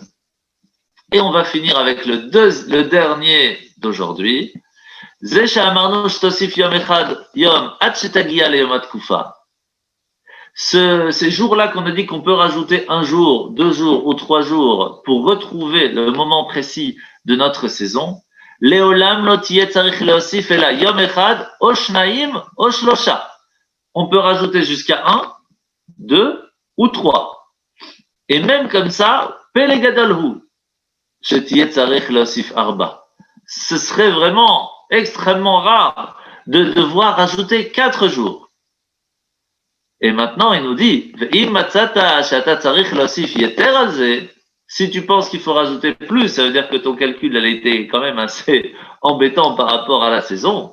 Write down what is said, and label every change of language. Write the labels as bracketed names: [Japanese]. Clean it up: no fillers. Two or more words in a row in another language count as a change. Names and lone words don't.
[French] Et on va finir avec le dernier d'aujourd'hui. Ces jours-là qu'on a dit qu'on peut rajouter 1 jour, 2 jours ou 3 jours pour retrouver le moment précis de notre saison, [Hebrew] לעולם לא יהיה צריך להוסיף אלא יום אחד או שניים או שלשה. [French] On peut rajouter jusqu'à 1, 2 ou 3. Et même comme ça, [Hebrew] פלא גדול הוא, שיהיה צריך להוסיף ארבעה. [French] Ce serait vraiment extrêmement rare de devoir rajouter 4 jours. Et maintenant, il nous dit, si tu penses qu'il faut rajouter plus, ça veut dire que ton calcul a été quand même assez embêtant par rapport à la saison.